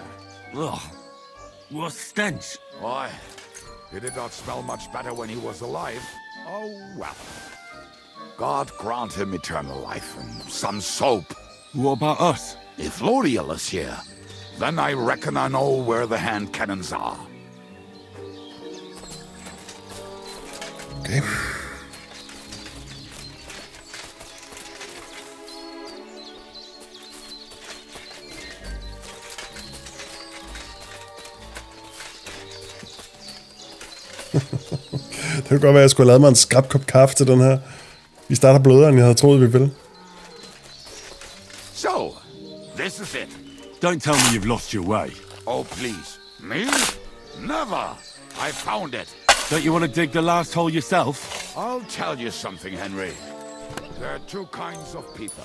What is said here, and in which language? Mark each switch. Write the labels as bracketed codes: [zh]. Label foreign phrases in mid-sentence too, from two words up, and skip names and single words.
[en] Ugh. What stench. Why? He did not smell much better when he was alive. Oh, well. God grant him eternal life and some soap. What about us? If Lodiel is here, then I reckon I know where the hand cannons are. Okay. [da] Det kunne godt være, at jeg skulle have lavet mig en skrab kop kaffe til den her. Vi starter blødere, end jeg havde troet, vi ville. [en] So, this is it. Don't tell me you've lost your way. Oh, please. Me? Never. I found it. Don't you want to dig the last hole yourself? I'll tell you something, Henry. There are two kinds of people.